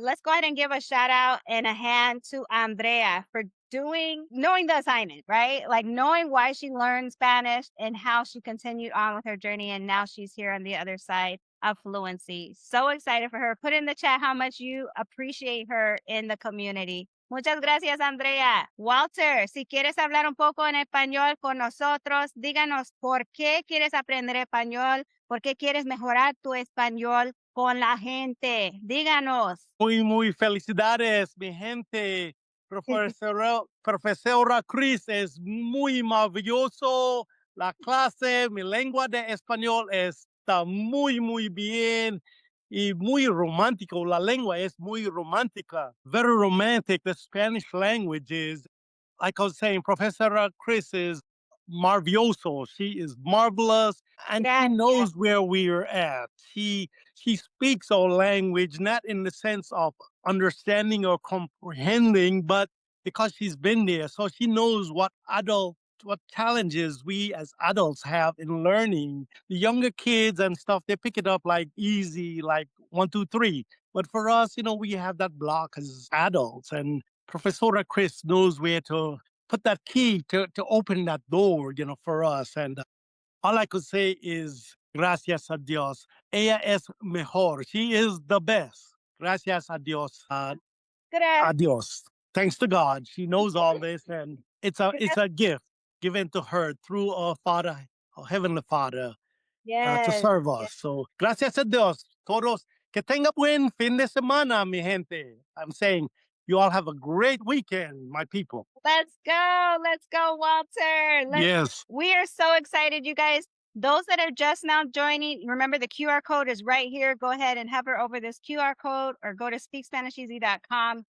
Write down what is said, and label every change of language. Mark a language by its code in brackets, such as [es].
[en] Let's go ahead and give a shout out and a hand to Andrea for knowing the assignment, right? Like knowing why she learned Spanish and how she continued on with her journey. And now she's here on the other side of fluency. So excited for her. Put in the chat how much you appreciate her in the community. [es] Muchas gracias, Andrea. Walter, si quieres hablar un poco en español con nosotros, díganos por qué quieres aprender español. ¿Por qué quieres mejorar tu español con la gente? Díganos. Muy felicidades, mi gente. Profesora Kris es muy maravilloso. La clase, mi lengua de español está muy bien y muy romántico. La lengua es muy romántica. [en] Very romantic. The Spanish language is, like I was saying, Professor Kris is marvelloso. She is marvelous, and she knows where we're at. She speaks our language not in the sense of understanding or comprehending, but because she's been there, so she knows what challenges we as adults have in learning. The younger kids and stuff, they pick it up like easy, like 1, 2, 3. But for us, we have that block as adults, and Professora Kris knows where to put that key to open that door, for us. And all I could say is [es] gracias a Dios. Ella es mejor. [en] She is the best. [es] Gracias a Dios. [en] Adios. Thanks to God. She knows all this, and it's a gift given to her through our Father, our Heavenly Father, to serve us. [es] So, gracias a Dios. Todos, que tenga buen fin de semana, mi gente. [en] I'm saying, you all have a great weekend, my people. Let's go, Walter. Yes. We are so excited, you guys. Those that are just now joining, remember the QR code is right here. Go ahead and hover over this QR code or go to speakspanisheasy.com.